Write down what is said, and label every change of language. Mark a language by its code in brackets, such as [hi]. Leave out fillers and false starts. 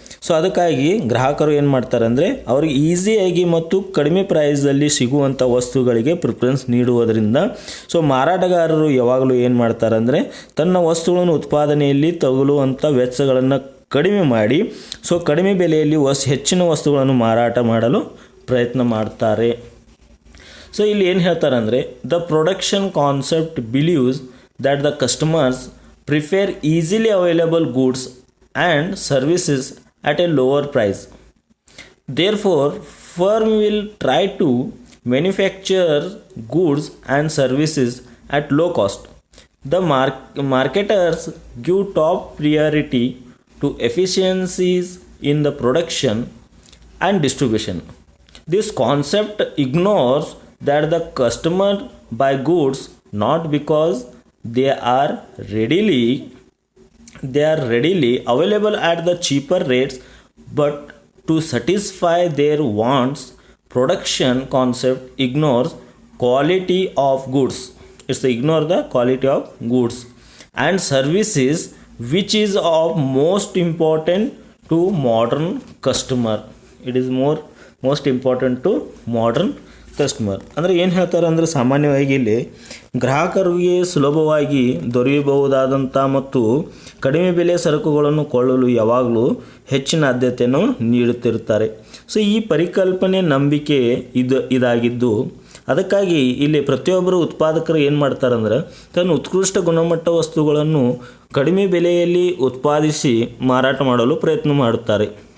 [kn] So ಅದಕ್ಕಾಗಿ ಗ್ರಾಹಕರು ಏನು ಮಾಡ್ತಾರೆ ಅಂದರೆ ಅವ್ರಿಗೆ ಈಸಿಯಾಗಿ ಮತ್ತು ಕಡಿಮೆ ಪ್ರೈಸಲ್ಲಿ ಸಿಗುವಂಥ ವಸ್ತುಗಳಿಗೆ ಪ್ರಿಫರೆನ್ಸ್ ನೀಡುವುದರಿಂದ ಸೊ ಮಾರಾಟಗಾರರು ಯಾವಾಗಲೂ ಏನು ಮಾಡ್ತಾರೆ ಅಂದರೆ ತನ್ನ ವಸ್ತುಗಳನ್ನು ಉತ್ಪಾದನೆಯಲ್ಲಿ ತಗುಲುವಂಥ ವೆಚ್ಚಗಳನ್ನು ಕಡಿಮೆ ಮಾಡಿ ಸೊ ಕಡಿಮೆ ಬೆಲೆಯಲ್ಲಿ ಹೆಚ್ಚಿನ ವಸ್ತುಗಳನ್ನು ಮಾರಾಟ ಮಾಡಲು ಪ್ರಯತ್ನ ಮಾಡ್ತಾರೆ. ಸೊ ಇಲ್ಲಿ ಏನು ಹೇಳ್ತಾರೆ ಅಂದರೆ [en] The production concept believes that the customers prefer easily available goods and services at a lower price. Therefore, firm will try to manufacture goods and services at low cost. The marketers give top priority to efficiencies in the production and distribution. This concept ignores that the customer buy goods not because they are readily available at the cheaper rates but to satisfy their wants. Production concept ignores quality of goods. It's ignore the quality of goods and services which is of most important to modern customer. It is most important to modern customer. [kn] ಅಂದರೆ ಏನು ಹೇಳ್ತಾರೆ ಅಂದರೆ ಸಾಮಾನ್ಯವಾಗಿ ಇಲ್ಲಿ ಗ್ರಾಹಕರಿಗೆ ಸುಲಭವಾಗಿ ದೊರೆಯಬಹುದಾದಂಥ ಮತ್ತು ಕಡಿಮೆ ಬೆಲೆಯ ಸರಕುಗಳನ್ನು ಕೊಳ್ಳಲು ಯಾವಾಗಲೂ ಹೆಚ್ಚಿನ ಆದ್ಯತೆಯನ್ನು ನೀಡುತ್ತಿರುತ್ತಾರೆ. ಸೊ ಈ ಪರಿಕಲ್ಪನೆ ನಂಬಿಕೆ ಇದಾಗಿದ್ದು, ಅದಕ್ಕಾಗಿ ಇಲ್ಲಿ ಪ್ರತಿಯೊಬ್ಬರು ಉತ್ಪಾದಕರು ಏನು ಮಾಡ್ತಾರೆ ಅಂದ್ರೆ ತನ್ನ ಉತ್ಕೃಷ್ಟ ಗುಣಮಟ್ಟ ವಸ್ತುಗಳನ್ನು ಕಡಿಮೆ ಬೆಲೆಯಲ್ಲಿ ಉತ್ಪಾದಿಸಿ ಮಾರಾಟ ಮಾಡಲು ಪ್ರಯತ್ನ ಮಾಡುತ್ತಾರೆ.